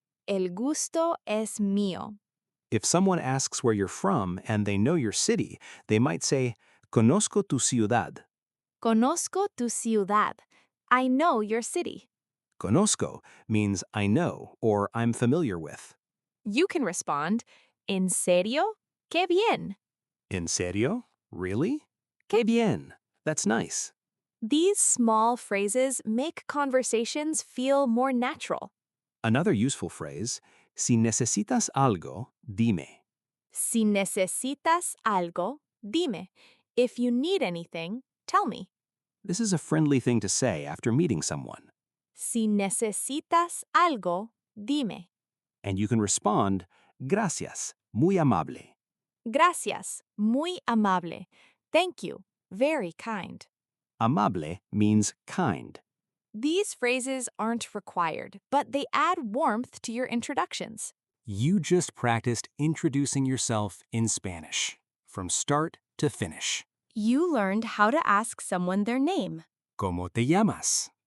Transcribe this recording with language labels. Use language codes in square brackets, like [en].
[es] El gusto es mío. [en] If someone asks where you're from and they know your city, they might say, [es] Conozco tu ciudad. Conozco tu ciudad. [en] I know your city. Conozco means I know or I'm familiar with. You can respond, [es] ¿En serio? ¡Qué bien! En serio? [en] Really? [es] Qué bien. [en] That's nice. These small phrases make conversations feel more natural. Another useful phrase, [es] si necesitas algo, dime. Si necesitas algo, dime. [en] If you need anything, tell me. This is a friendly thing to say after meeting someone. [es] Si necesitas algo, dime. [en] And you can respond, [es] gracias, muy amable. Gracias, muy amable. [en] Thank you, very kind. Amable means kind. These phrases aren't required, but they add warmth to your introductions. You just practiced introducing yourself in Spanish, from start to finish. You learned how to ask someone their name. [es] ¿Cómo te llamas?